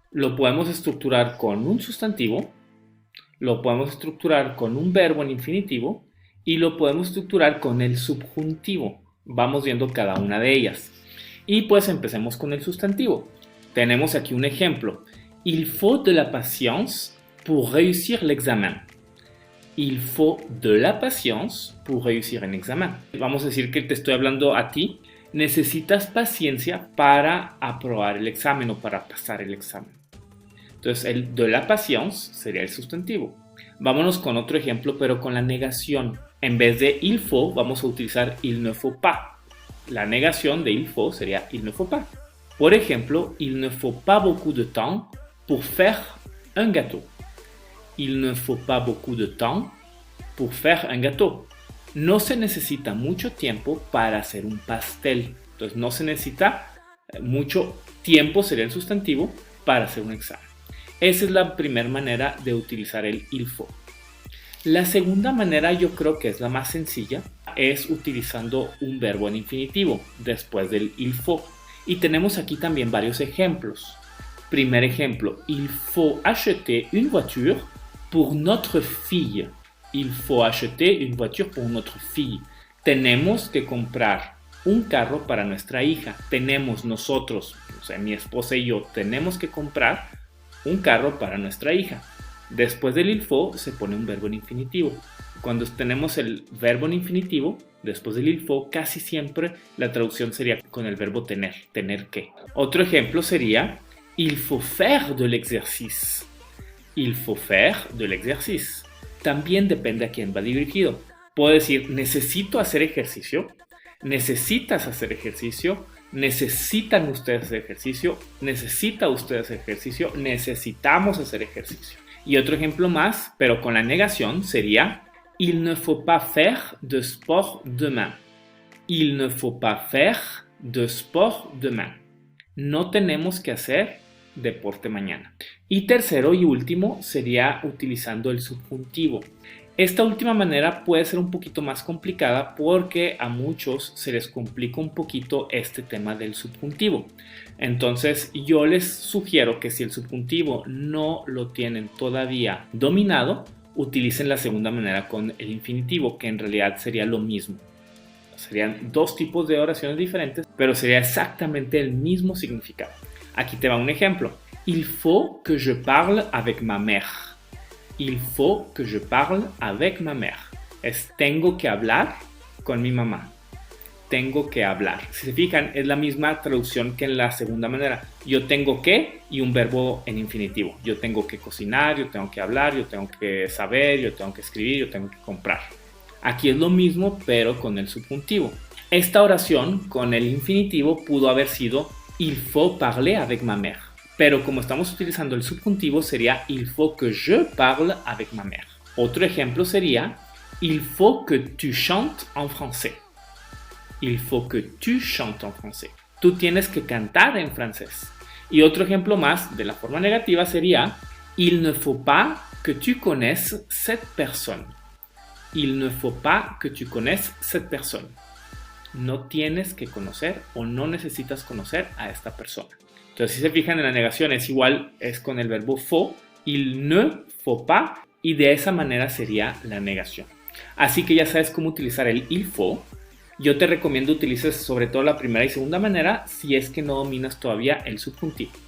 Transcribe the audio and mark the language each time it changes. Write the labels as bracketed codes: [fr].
[es] Lo podemos estructurar con un sustantivo, lo podemos estructurar con un verbo en infinitivo y lo podemos estructurar con el subjuntivo. Vamos viendo cada una de ellas. Y pues empecemos con el sustantivo. Tenemos aquí un ejemplo. [fr] Il faut de la patience pour réussir l'examen. Il faut de la patience pour réussir un examen. [es] Vamos a decir que te estoy hablando a ti. Necesitas paciencia para aprobar el examen o para pasar el examen. Entonces, el de la patience sería el sustantivo. Vámonos con otro ejemplo, pero con la negación. En vez de il faut, vamos a utilizar il ne faut pas. La negación de il faut sería il ne faut pas. Por ejemplo, [fr] il ne faut pas beaucoup de temps pour faire un gâteau. Il ne faut pas beaucoup de temps pour faire un gâteau. [es] No se necesita mucho tiempo para hacer un pastel. Entonces no se necesita mucho tiempo, sería el sustantivo, para hacer un examen. Esa es la primera manera de utilizar el il faut. La segunda manera, yo creo que es la más sencilla, es utilizando un verbo en infinitivo después del il faut. Y tenemos aquí también varios ejemplos. Primer ejemplo, [fr] il faut acheter une voiture pour notre fille. Il faut acheter une voiture pour notre fille. [es] Tenemos que comprar un carro para nuestra hija. Tenemos nosotros, o sea, mi esposa y yo, tenemos que comprar un carro para nuestra hija. Después del il faut se pone un verbo en infinitivo. Cuando tenemos el verbo en infinitivo, después del il faut, casi siempre la traducción sería con el verbo tener, tener que. Otro ejemplo sería [fr] il faut faire de l'exercice. Il faut faire de l'exercice. [es] También depende a quién va dirigido. Puedo decir, necesito hacer ejercicio, necesitas hacer ejercicio, necesitan ustedes hacer ejercicio, necesita usted hacer ejercicio, necesitamos hacer ejercicio. Y otro ejemplo más, pero con la negación, sería [fr] il ne faut pas faire de sport demain. Il ne faut pas faire de sport demain. [es] No tenemos que hacer deporte mañana. Y tercero y último sería utilizando el subjuntivo. Esta última manera puede ser un poquito más complicada porque a muchos se les complica un poquito este tema del subjuntivo. Entonces yo les sugiero que si el subjuntivo no lo tienen todavía dominado, utilicen la segunda manera con el infinitivo, que en realidad sería lo mismo. Serían dos tipos de oraciones diferentes, pero sería exactamente el mismo significado. Aquí te va un ejemplo. [fr] Il faut que je parle avec ma mère. Il faut que je parle avec ma mère. [es] Es tengo que hablar con mi mamá. Tengo que hablar. Si se fijan, es la misma traducción que en la segunda manera. Yo tengo que y un verbo en infinitivo. Yo tengo que cocinar, yo tengo que hablar, yo tengo que saber, yo tengo que escribir, yo tengo que comprar. Aquí es lo mismo, pero con el subjuntivo. Esta oración con el infinitivo pudo haber sido [fr] il faut parler avec ma mère. [es] Pero como estamos utilizando el subjuntivo sería [fr] il faut que je parle avec ma mère. [es] Otro ejemplo sería [fr] il faut que tu chantes en français. Il faut que tu chantes en français. [es] Tú tienes que cantar en francés. Y otro ejemplo más de la forma negativa sería [fr] il ne faut pas que tu connaisses cette personne. Il ne faut pas que tu connaisses cette personne. [es] No tienes que conocer o no necesitas conocer a esta persona. Entonces, si se fijan en la negación, es igual, es con el verbo faut, il ne faut pas, y de esa manera sería la negación. Así que ya sabes cómo utilizar el il faut. Yo te recomiendo utilices sobre todo la primera y segunda manera si es que no dominas todavía el subjuntivo.